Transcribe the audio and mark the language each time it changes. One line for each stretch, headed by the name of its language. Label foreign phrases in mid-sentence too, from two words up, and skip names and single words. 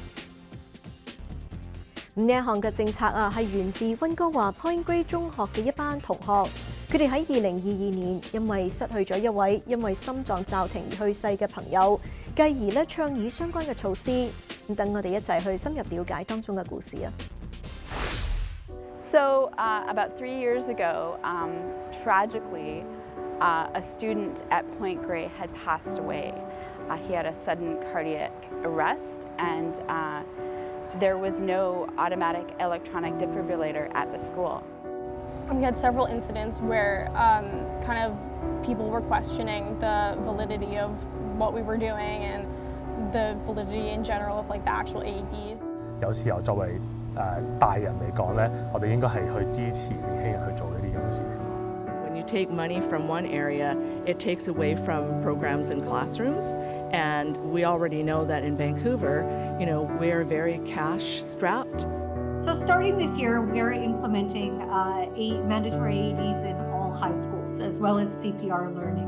Cantonese: 呢一項嘅政策係源自溫哥華Point Grey中學嘅一班同學，佢哋喺2022年因為失去咗一位因為心臟驟停而去世嘅朋友，繼而倡議相關嘅措施。咁等我哋一齊去深入了解當中嘅故事啊！
English: So about 3 years ago, tragically, a student at Point Grey had passed away. He had a sudden cardiac arrest, and there was no automatic electronic defibrillator at the school. We had several incidents where kind of people were questioning the validity of what we were doing and the validity in general of like the actual AEDs.
Cantonese: 有時候作為大人嚟講咧，我哋應該係去支持年輕人去做呢啲咁嘅事情。
English: When you take money from one area, it takes away from programs in classrooms, and we already know that in Vancouver, we're very cash-strapped. So starting this year, we're implementing mandatory AEDs in all high schools, as well as CPR learning.